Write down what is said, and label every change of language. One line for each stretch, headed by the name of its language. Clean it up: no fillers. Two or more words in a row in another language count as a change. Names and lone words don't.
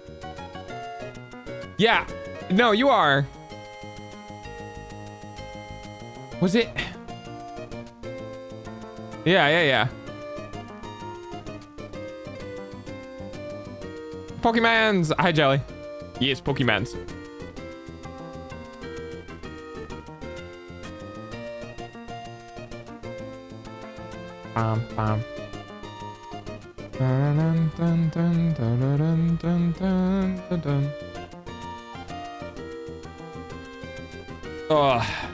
English: Yeah. No, you are. Was it? Yeah. Pokemans. Hi, Jelly. Yes, Pokemans. Bam, bam. Dun, dun, dun, dun, dun, dun, dun, dun, dun. Oh.